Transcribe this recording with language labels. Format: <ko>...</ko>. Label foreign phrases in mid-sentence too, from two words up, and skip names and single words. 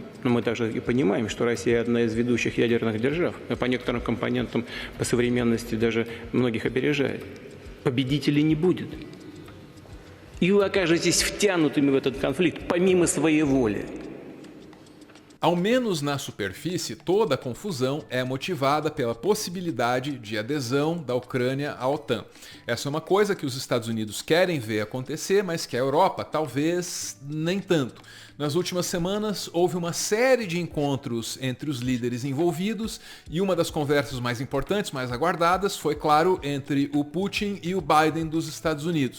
<ru>Но мы также и понимаем, что Россия одна из ведущих ядерных держав. По некоторым компонентам, по современности даже многих опережает. Победителей не будет. И вы окажетесь втянутыми в этот конфликт помимо своей воли.</ru> <pt>Ao menos na superfície, toda a confusão é motivada pela possibilidade de adesão da Ucrânia à OTAN. Essa é uma coisa que os Estados Unidos querem ver acontecer, mas que a Europa talvez nem tanto. Nas últimas semanas, houve uma série de encontros entre os líderes envolvidos e uma das conversas mais importantes, mais aguardadas, foi, claro, entre o Putin e o Biden dos Estados Unidos.</pt>